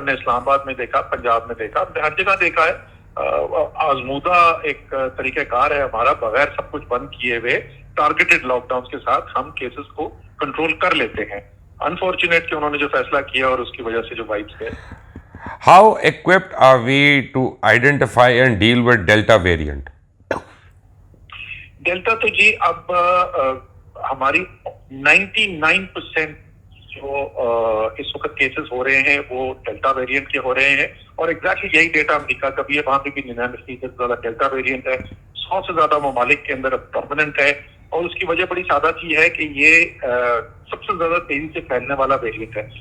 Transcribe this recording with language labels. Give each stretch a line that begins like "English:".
Urdu: ہم نے اسلام آباد میں دیکھا، پنجاب میں دیکھا، ہم نے ہر جگہ دیکھا ہے. آزمودہ ایک طریقہ کار ہے ہمارا، بغیر سب کچھ بند کیے ہوئے ٹارگیٹڈ لاک ڈاؤن کے ساتھ ہم کیسز کو کنٹرول کر لیتے ہیں. انفارچونیٹ کہ انہوں نے جو فیصلہ کیا اور اس کی وجہ سے جو وائبس گئے.
English: How equipped are we to identify and deal with Delta variant?
Urdu: Delta تو جی اب ہماری 99% جو اس وقت کیسز ہو رہے ہیں وہ ڈیلٹا ویریئنٹ کے ہو رہے ہیں، اور ایگزیکٹلی یہی ڈیٹا امریکہ کا بھی ہے، وہاں پہ بھی 99% زیادہ ڈیلٹا ویریئنٹ ہے. 100 سے زیادہ ممالک کے اندر اب ڈومیننٹ ہے، اور اس کی وجہ بڑی سادہ سی ہے کہ یہ سب سے زیادہ تیزی سے پھیلنے والا ویریئنٹ ہے.